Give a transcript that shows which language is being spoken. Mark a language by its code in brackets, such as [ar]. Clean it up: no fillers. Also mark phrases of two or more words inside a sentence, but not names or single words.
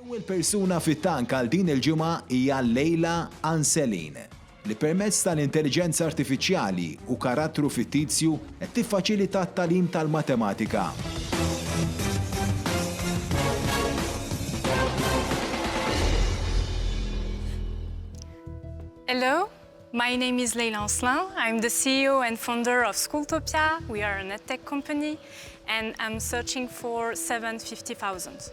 [mt] Il-persuna fit-tank għal din il-ġimgħa hija Leila Anselin li permezz tal-intelligenza artifiċjali u karattru fittizju qed tiffaċilita t-tagħlim tal-matematika. [en] Hello, my name is Leila Anselin. I'm the CEO and founder of Schooltopia. We are an edtech company, and I'm searching for 750,000.